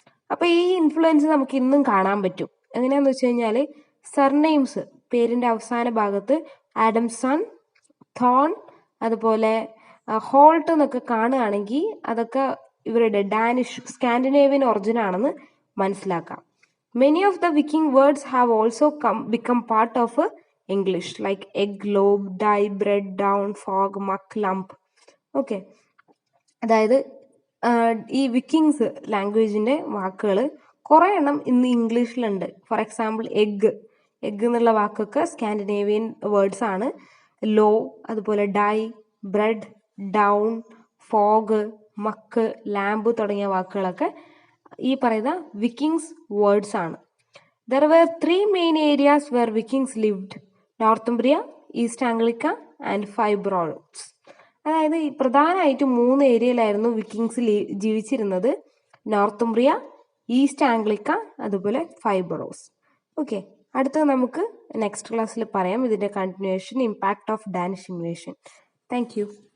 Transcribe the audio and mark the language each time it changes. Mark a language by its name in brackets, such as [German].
[Malayalam] അപ്പോൾ ഈ ഇൻഫ്ലുവൻസ് നമുക്ക് ഇന്നും കാണാൻ പറ്റും. എങ്ങനെയാന്ന് വെച്ച് കഴിഞ്ഞാൽ സർനെയിംസ്, പേരിന്റെ അവസാന ഭാഗത്ത് ആഡംസൺ, തോൺ, അതുപോലെ ഹോൾട്ട് എന്നൊക്കെ കാണുകയാണെങ്കിൽ അതൊക്കെ ഇവരുടെ ഡാനിഷ് സ്കാൻഡിനേവിയൻ ഒറിജിൻ ആണെന്ന് മനസ്സിലാക്കാം. [English] Many of the Viking words have also become part of English, like egg, lobe, die, bread, down, fog, muck, lump. [Malayalam] Okay, അതായത് ഈ വിക്കിങ്സ് ലാംഗ്വേജിന്റെ വാക്കുകൾ കുറേ എണ്ണം ഇന്ന് ഇംഗ്ലീഷിലുണ്ട്. ഫോർ എക്സാമ്പിൾ എഗ് എന്നുള്ള വാക്കൊക്കെ സ്കാൻഡിനേവിയൻ വേർഡ്സ് ആണ്. ലോ, അതുപോലെ ഡൈ, ബ്രെഡ്, ഡൗൺ, ഫോഗ്, മക്ക്, ലാമ്പ് തുടങ്ങിയ വാക്കുകളൊക്കെ ഈ പറയുന്ന വിക്കിങ്സ് വേർഡ്സ് ആണ്. [English] There were 3 main areas where Vikings lived: Northumbria, East Anglia and five boroughs. [Malayalam] അതായത് പ്രധാനമായിട്ട് 3 ഏരിയയിലായിരുന്നു വിക്കിങ്സ് ജീവിച്ചിരുന്നത്: നോർത്തുംബ്രിയ, ഈസ്റ്റ് ആംഗ്ലിക്ക, അതുപോലെ ഫൈബ്രോസ്. ഓക്കെ, അടുത്തത് നമുക്ക് നെക്സ്റ്റ് ക്ലാസ്സിൽ പറയാം ഇതിന്റെ continuation, impact of Danish invasion. Thank you.